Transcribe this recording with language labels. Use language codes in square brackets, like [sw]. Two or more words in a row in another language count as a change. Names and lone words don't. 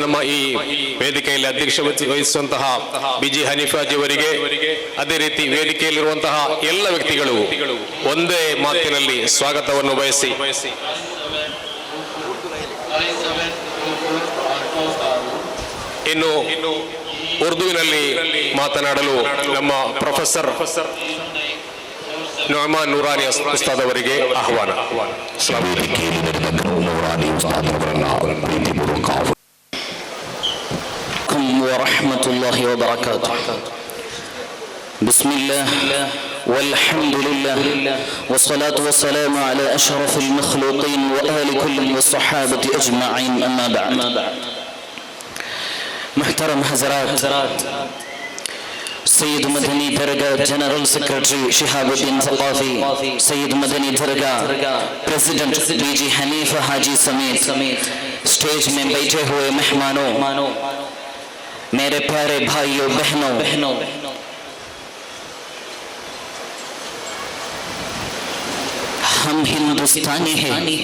[kn] ನಮ್ಮ ಈ ವೇದಿಕೆಯಲ್ಲಿ ಅಧ್ಯಕ್ಷ ವಹಿಸುವಂತಹ ಬಿಜಿ ಹನೀಫಾಜಿ ಅವರಿಗೆ, ಅದೇ ರೀತಿ ವೇದಿಕೆಯಲ್ಲಿರುವಂತಹ ಎಲ್ಲ ವ್ಯಕ್ತಿಗಳು ಒಂದೇ ಮಾತಿನಲ್ಲಿ ಸ್ವಾಗತವನ್ನು ಬಯಸಿ ಇನ್ನು ಉರ್ದುವಿನಲ್ಲಿ ಮಾತನಾಡಲು ನಮ್ಮ ಪ್ರೊಫೆಸರ್ ನುಅಮಾನ್ ನೂರಾನಿ ಉಸ್ತಾದ್ ಅವರಿಗೆ ಆಹ್ವಾನ. ವೇದಿಕೆಯಲ್ಲಿ ನಡೆದ ನೂರಾನಿ ಉಸ್ತಾದ್ ಅವರನ್ನ ಪ್ರೀತಿಪೂರ್ವಕ [ar] ورحمة الله وبركاته. بسم الله والحمد لله والصلاة والسلام على أشرف المخلوقين وآل كل والصحابة أجمعين. أما بعد. [ur] محترم حضرات، سيد مدني درگاہ [en] general secretary [ur] شہاب الدین ثقافی، سید مدنی درگاہ پریزیڈنٹ بی جی حنیفہ حاجی سمیت اسٹیج میں بیٹھے ہوئے مہمانوں، میرے پیارے بھائیوں بہنوں، ہم ہندوستانی ہیں.